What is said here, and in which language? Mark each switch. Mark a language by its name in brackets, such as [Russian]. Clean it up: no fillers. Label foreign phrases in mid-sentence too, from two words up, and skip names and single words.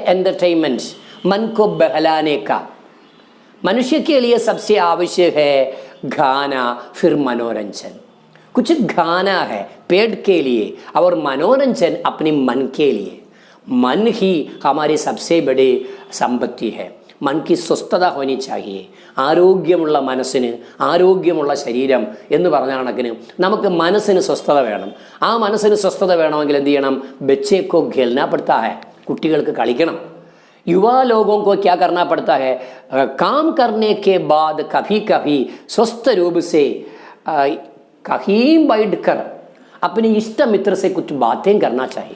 [Hindi] एंटरटेनमेंट, मन को बहलाने का. मनुष्य के लिए सबसे आवश्यक है गाना, फिर मनोरंजन. कुछ गाना है पेट के लिए और मनोरंजन अपने मन के लिए. मन ही हमारी सबसे बड़ी संपत्ति है. मन की സ്വസ്ഥത होनी चाहिए. [Malayalam] ആരോഗ്യമുള്ള മനസ്സിന് ആരോഗ്യമുള്ള ശരീരം എന്ന് പറഞ്ഞ കണക്കിന് നമുക്ക് മനസ്സിന് സ്വസ്ഥത വേണം. ആ മനസ്സിന് സ്വസ്ഥത വേണമെങ്കിൽ എന്ത് ചെയ്യണം? [Hindi] बच्चे को खेलना पड़ता है. [Malayalam] കുട്ടികൾക്ക് കളിക്കണം. [Hindi] युवा लोगों को क्या करना पड़ता है? काम करने के बाद कभी कभी स्वस्थ रूप से कहीं बैठकर अपने इष्ट मित्र से कुछ बातें करना चाहिए.